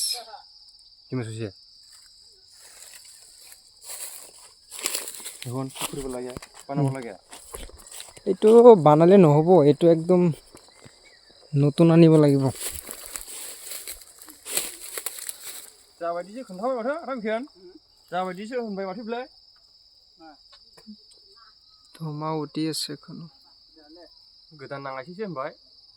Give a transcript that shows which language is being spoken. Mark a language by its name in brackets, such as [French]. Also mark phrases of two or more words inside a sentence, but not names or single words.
[Assamese] হইছে এখন কি কৰিব লাগে বানাব লাগে এইটো বানালে নহব এইটো একদম নতুন আনিব লাগিব [Bodo] जाबायदिसो खोन्थाबाय माथो रामखेन जाबायदिसो होनबाय माथो बिलाय [Assamese] ধমা উঠি আছে এখন [Bodo] गोदान नाङासैसो होनबाय